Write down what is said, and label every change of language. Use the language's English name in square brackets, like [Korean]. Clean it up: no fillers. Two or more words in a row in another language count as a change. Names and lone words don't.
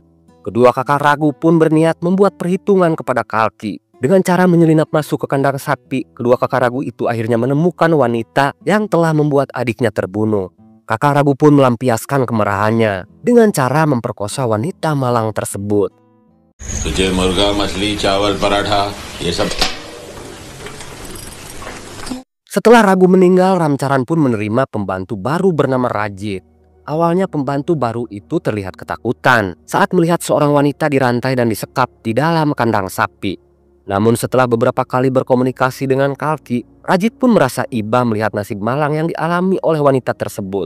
[Indonesian] Kedua kakak Ragu pun berniat membuat perhitungan kepada Kalki. Dengan cara menyelinap masuk ke kandang sapi, kedua kakak Ragu itu akhirnya menemukan wanita yang telah membuat adiknya terbunuh. Kakak Ragu pun melampiaskan kemarahannya dengan cara memperkosa wanita malang tersebut. [Hindi] तुझे मुर्गा मछली चावल पराठा ये सब [Indonesian] Setelah Ragu meninggal, Ramcaran pun menerima pembantu baru bernama Rajit. Awalnya pembantu baru itu terlihat ketakutan saat melihat seorang wanita dirantai dan disekap di dalam kandang sapi. Namun setelah beberapa kali berkomunikasi dengan Kalki, Rajit pun merasa iba melihat nasib malang yang dialami oleh wanita tersebut.